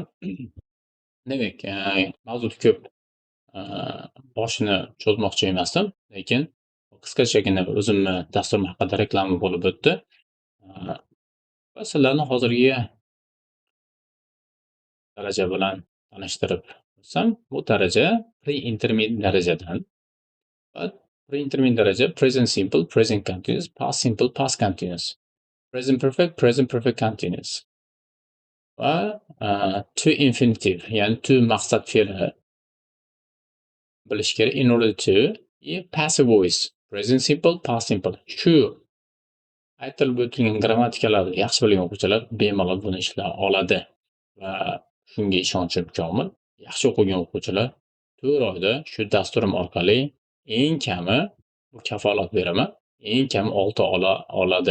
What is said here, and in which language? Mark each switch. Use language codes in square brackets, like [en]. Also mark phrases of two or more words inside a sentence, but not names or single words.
[uz] Demak, mavzu ko'p boshini cho'zmoqchi emasdim, lekin qisqachagina o'zimni dasturim haqida reklama bo'lib o'tdi. Va sizlarni hozirgi daraja bilan tanishtirib o'tsam, bu daraja pre-intermediate darajadan. Pre-intermediate daraja [en] present simple, present continuous, past simple, past continuous, present perfect continuous [uz] va [en] to infinitive, [uz] ya'ni to maqsad fe'li bilish kerak. [en] In order to passive voice, present simple, past simple. [uz] Shu aytilib o'tilgan grammatikalarni yaxshi bilgan o'quvchilar bemalol buni ishlay oladi va shunga ishonchim komil. Yaxshi o'qigan o'quvchilar 4 oyda shu dasturim orqali eng kami, bu kafolat beraman, eng kami 6 oladi.